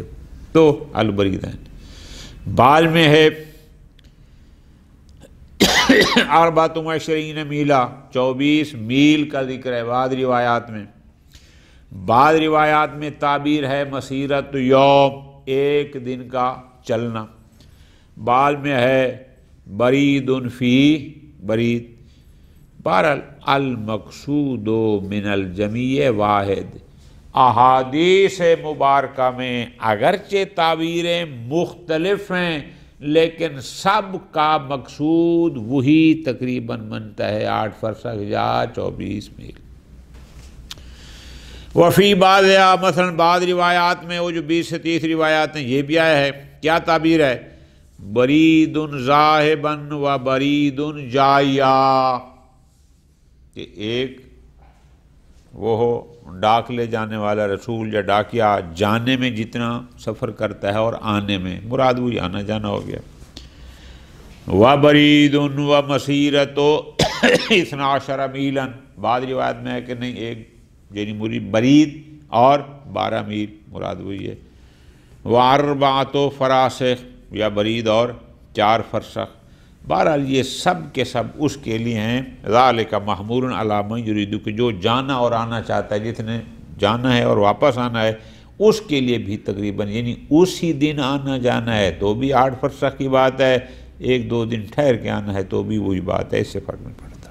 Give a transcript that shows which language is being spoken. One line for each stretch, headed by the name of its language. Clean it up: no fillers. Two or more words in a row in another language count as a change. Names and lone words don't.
Urdu: تو البریدین بعد میں ہے 24 میلہ، 24 میل کا ذکر ہے بعض روایات میں۔ بعض روایات میں تعبیر ہے
Arabic: مسیرت یوم،
Urdu: ایک دن کا چلنا۔ بعد میں ہے
Arabic: برید فی برید۔
Urdu: بہرحال
Arabic: المقصود من الجمیع واحد،
Urdu: احادیث مبارکہ میں اگرچہ تعبیریں مختلف ہیں لیکن سب کا مقصود وہی تقریباً بنتا ہے 8 فرسخ یا 24 میل۔
Arabic: وفی بعض
Urdu: مثلا بعض روایات میں وہ جو 20 سے 30 روایات ہیں یہ بھی آیا ہے، کیا تعبیر ہے؟
Arabic: برید ذاہبا و برید جایا،
Urdu: کہ ایک وہ ہو ڈاک لے جانے والا رسول یا ڈاکیہ جانے میں جتنا سفر کرتا ہے اور آنے میں، مراد وہی آنا جانا ہو گیا۔
Arabic: و برید و مسیرت 12 میلا،
Urdu: بعض روایت میں ہے کہ نہیں ایک یعنی برید اور 12 میل مراد وہی ہے۔
Arabic: و 4 فراسخ،
Urdu: یا برید اور 4 فرسخ۔ بہرحال یہ سب کے سب اس کے لیے ہیں
Arabic: ذالک محمول علی من یرید،
Urdu: کہ جو جانا اور آنا چاہتا ہے، جس نے جانا ہے اور واپس آنا ہے اس کے لیے بھی تقریباً یعنی اسی دن آنا جانا ہے تو بھی 8 فرسخ کی بات ہے، 1-2 دن ٹھہر کے آنا ہے تو بھی وہی بات ہے، اس سے فرق نہیں پڑتا۔